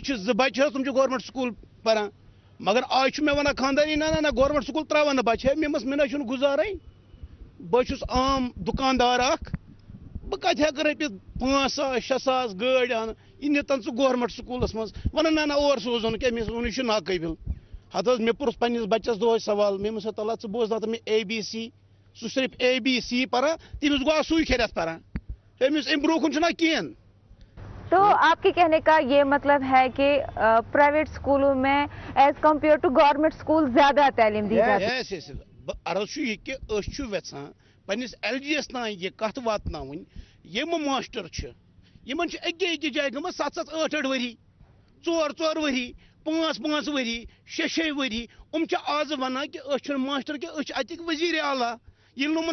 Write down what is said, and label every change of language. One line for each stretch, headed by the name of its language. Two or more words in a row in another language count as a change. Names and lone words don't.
Kashmiri: چھِ 2 بچہٕ حظ تِم چھِ گورمنٹ سکوٗل پران مگر آز چھُ مےٚ وَنان خانداری نہ گورمنٹ سکوٗل تراوان نہٕ بچہٕ مےٚ نہ چھُنہٕ گُزارٕے بہٕ چھُس عام دُکاندار اکھ بہٕ کتہِ ہٮ۪کہٕ رۄپیہِ 5 ساس 6 ساس گٲڑۍ اَنہٕ یہِ نِتن ژٕ گورمنٹ سکوٗلس منٛز وَنان نہ اور سوزُن کیٛاہ مےٚ ووٚن یہِ چھُ ناقٲبِل ہتہٕ حظ مےٚ پوٚرُس پنٛنِس بچس دۄہے سوال مےٚ ووٚنمس تعالیٰ ژٕ بوز دَپتہٕ مےٚ ABC سُہ صرف ABC پران تٔمِس گوٚو سُے کھیٚرتھ پران أمِس اَمہِ برونٛہہ کُن چھُنہ کِہیٖنۍ
Urdu: تو آپ کے کہنے کا یہ مطلب ہے کہ پرائیویٹ اسکولوں میں
English: as compared to government school
Urdu: زیادہ تعلیم دی جاتی ہے
Kashmiri: عرض چھُ یہِ کہِ أسۍ چھُ یژھان پنٛنِس LG یس تانۍ یہِ کتھ واتناوٕنۍ یِم ماسٹر چھِ یِمن چھِ أکہِ جایہِ گٔمٕژ 7 8 ؤری 4 ؤری 5 ؤری 6 ؤری چھِ آز وَنان کہِ أسۍ چھِنہٕ ماسٹر کینٛہہ أسۍ چھِ اَتِکۍ وزیٖرِ اعلیٰ ییٚلہِ نہٕ